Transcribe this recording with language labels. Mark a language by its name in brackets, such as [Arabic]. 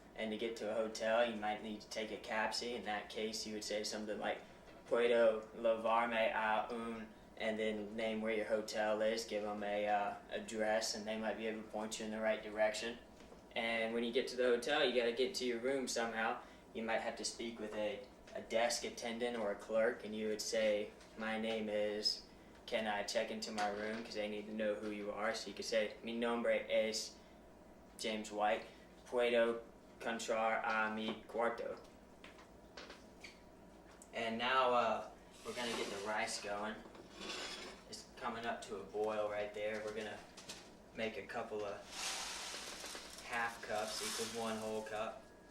[English] And to get to a hotel, you might need to take a taxi. In that case, you would say something like [Spanish] "Puedo llevarme a un," [English] and then name where your hotel is, give them a address, and they might be able to point you in the right direction. And when you get to the hotel, you got to get to your room somehow. You might have to speak with a desk attendant or a clerk, and you would say, "My name is, can I check into my room?" Because they need to know who you are. [Spanish] So you could say, "Mi nombre es James White. Puedo entrar a mi cuarto." [English] And now we're going to get the rice going. It's coming up to a boil right there. We're going to make a couple of half cups equals one whole cup.